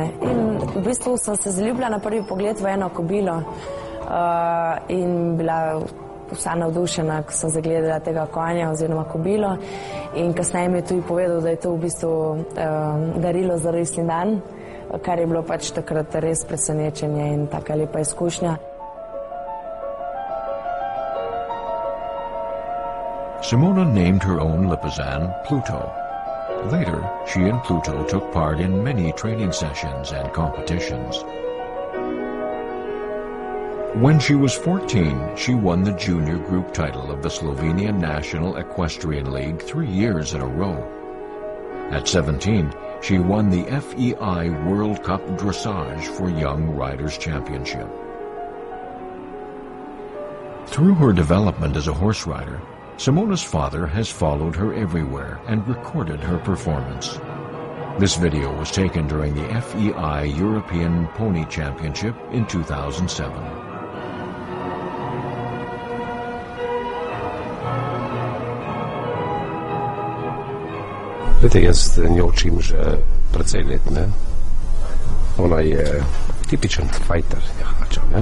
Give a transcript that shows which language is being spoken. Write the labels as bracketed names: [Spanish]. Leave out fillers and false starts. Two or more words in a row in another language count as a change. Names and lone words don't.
[Slovenian] In v bistvu sem se zaljubila na prvi pogled v eno kobilo in bila vsa navdušena, ko sem zagledala tega konja oziroma kobilo. In kasneje mi je tudi povedal, da je to v bistvu darilo za rojstni dan, kar je bilo pač takrat res presenečenje in taka lepa izkušnja. [English] Simona named her own Lipizan Pluto. Later, she and Pluto took part in many training sessions and competitions. When she was 14, she won the junior group title of the Slovenia National Equestrian League 3 years in a row. At 17, she won the FEI World Cup Dressage for Young Riders Championship. Through her development as a horse rider, Simona's father has followed her everywhere and recorded her performance. This video was taken during the FEI European Pony Championship in 2007. [Slovenian] Vete, jaz njo učim že precej let, ne? Ona je tipičen fighter, jahača, ne?